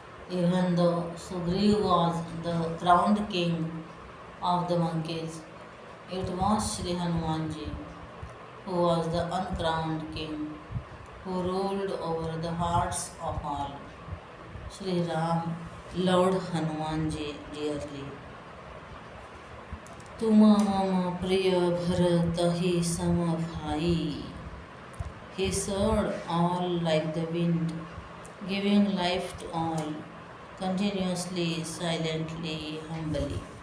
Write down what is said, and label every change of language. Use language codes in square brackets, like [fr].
[en] Even though Sugriv was the crowned king of the monkeys, it was Sri Hanumanji who was the uncrowned king, who ruled over the hearts of all. Sri Ram loved Hanumanji dearly. [hi] तुम मम प्रिय भरत ही सम भाई. [en] He served all like the wind, giving life to all, continuously, silently, humbly.